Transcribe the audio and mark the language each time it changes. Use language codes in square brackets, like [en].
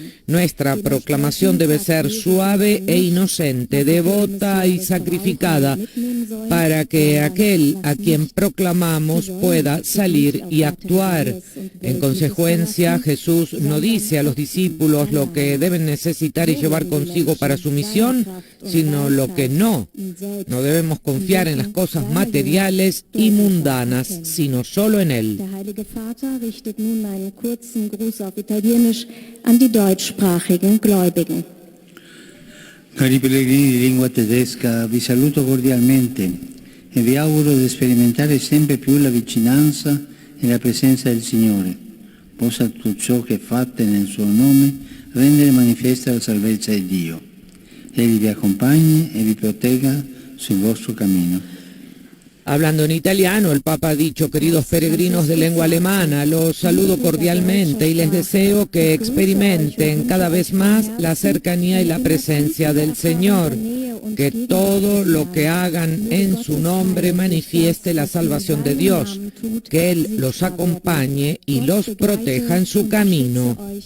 [es] Nuestra proclamación debe ser suave e inocente, devota y sacrificada, para que aquel a quien proclamamos pueda salir y actuar. En consecuencia, Jesús no dice a los discípulos lo que deben necesitar y llevar consigo para su misión, sino lo que no. No debemos confiar en las cosas materiales y mundanas, sino solo en Él. [de] Der Heilige Vater richtet nun einen kurzen Gruß auf Italienisch an die deutschsprachigen Gläubigen. [it] Cari pellegrini di lingua tedesca, vi saluto cordialmente e vi auguro di sperimentare sempre più la vicinanza e la presenza del Signore. Possa tutto ciò che fate nel suo nome rendere manifesta la salvezza di Dio. Egli vi accompagni e vi protegga sul vostro cammino. [es] Hablando en italiano, el Papa ha dicho: queridos peregrinos de lengua alemana, los saludo cordialmente y les deseo que experimenten cada vez más la cercanía y la presencia del Señor, que todo lo que hagan en su nombre manifieste la salvación de Dios, que Él los acompañe y los proteja en su camino.